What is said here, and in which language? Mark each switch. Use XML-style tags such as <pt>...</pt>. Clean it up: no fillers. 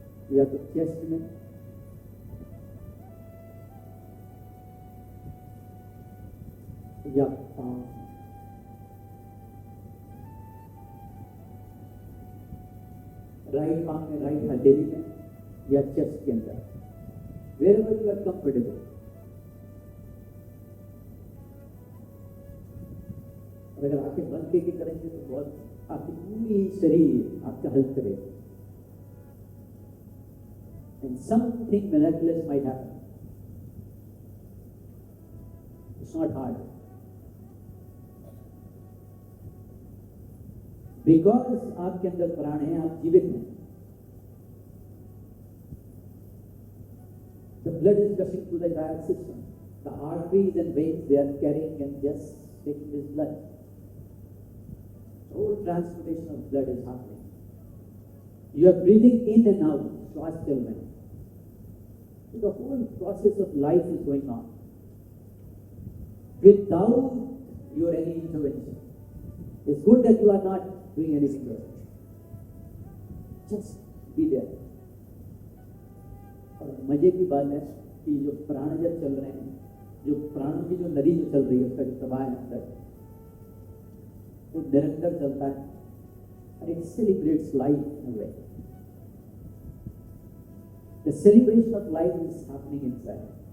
<hi>या तो चेस्ट में, या पाँव, राइट पाँव में, राइट हथेली में, या चेस्ट के अंदर,</hi> <en>wherever you are comfortable।</en> <hi>अगर आंखें बंद करके करेंगे तो बहुत आपकी पूरी शरीर आपका हेल्प करेगा।</hi> <en>And something miraculous might happen. It's not hard. Because</en> <hi>आपके अंदर प्राण है, आप जीवित हैं।</hi> <en>The blood is rushing through the entire system. The arteries and veins, they are carrying and just taking this blood. Whole transformation of blood is happening. You are breathing in and out,</en> <hi>श्वास चल रहे हैं.</hi> <en>So the whole process of life is going on without your any intervention. It's good that you are not doing anything there. Just be there.</en> <hi>और मजे की बात है कि जो प्राण जब चल रहे हैं, जो प्राणों की जो नदी जो चल रही है, उसका जो प्रवाह है अंदर, वो निरंतर चलता है</hi> <en>and it celebrates life in a way. The celebration of life is happening inside.</en>